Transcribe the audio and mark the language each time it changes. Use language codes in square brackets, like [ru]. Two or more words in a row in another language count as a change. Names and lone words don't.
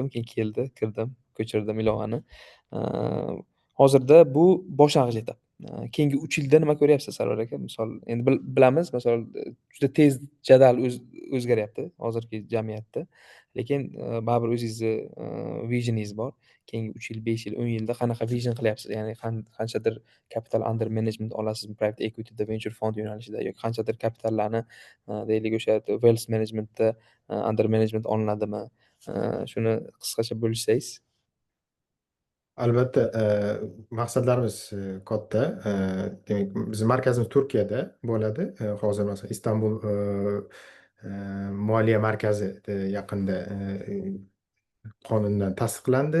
[uz] Keyin keldi, kirdim, ko'chirdim ilovani. Hozirda bu boshlang'ich etap. Keyingi 3 yilda nima ko'ryapsiz Sarvar aka? Misol endi bilamiz, misol juda tez jadal o'zgaryapti hozirgi jamiyatda. Lekin, baribir o'zingizni, visioningiz bor. Keyingi 3 yil, 5 yil, 10 yilda qanaqa vision qilyapsiz? Ya'ni qanchadir [en] capital under management [uz] olasizmi [en] private equityda, [uz] venture fond yo'nalishida yoki qanchadir kapitallarni, deylik o'sha [en] wealth managementda, under management [uz] olinadimi? Shuni qisqacha bo'lishsangiz. Albatta, maqsadlarimiz katta. Demak, bizni markazimiz Turkiyada bo'ladi. Hozir masalan Istanbul moliya markazi yaqinda qonundan tasdiqlandi.